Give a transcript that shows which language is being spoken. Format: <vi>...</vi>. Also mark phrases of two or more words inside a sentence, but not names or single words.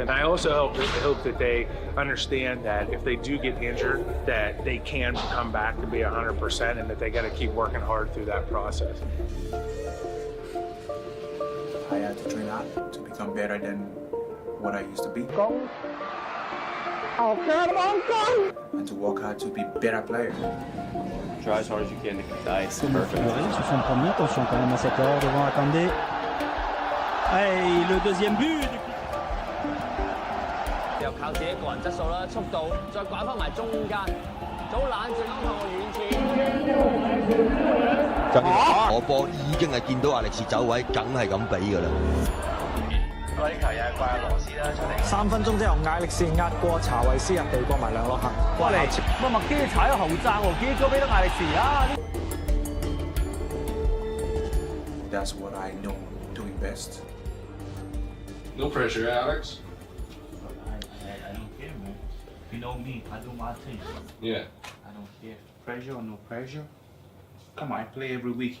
<en>And I also hope that they understand that if they do get injured, that they can come back to be 100% and that they got to keep working hard through that process. I had to train hard to become better than what I used to be. And to work hard to be a better player. Try as hard as you can to it's perfect.</en> <fr>Sous son premier, attention quand même à cette heure devant Akandé. Et le deuxième but.</fr> <yue>又靠自己個人質素啦、速度，再拐翻埋中間，早冷靜咁向我遠切。我波已經係見到亞力士走位，梗係咁俾㗎啦。嗰啲球又係怪羅斯啦出嚟。 3分鐘之後，亞力士壓過查維斯入地過埋梁樂行。過嚟，乜麥基踩咗後踭喎，結果俾到亞力士啊！</yue> <en>That's what I know doing best. No pressure, Alex. I don't care, man. You know me, I do my thing. Yeah. I don't care. Pressure or no pressure. Come on, I play every week.</en>